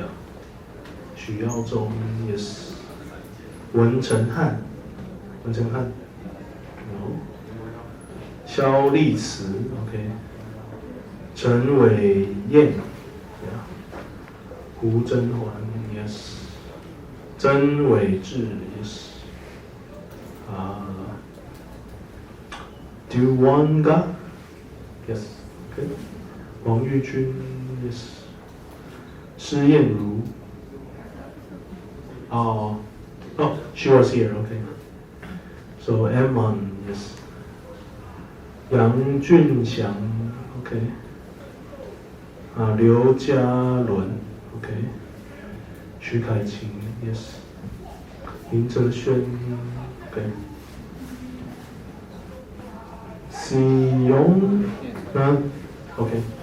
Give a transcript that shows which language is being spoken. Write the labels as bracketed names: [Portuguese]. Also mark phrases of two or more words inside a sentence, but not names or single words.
[English] 许耀宗 yes. 文成汉 no. 肖立慈 okay. 陈伟燕 yeah. 胡甄嬛 yes. 曾伟志 yes. Duwanga yes. Okay. 王玉君 yes. 施燕如 oh, she was here, okay. So Emon, yes. Yang Junxiang, okay. 刘嘉伦 okay. 徐凯晴 yes. 林哲轩 okay. 喜荣 okay.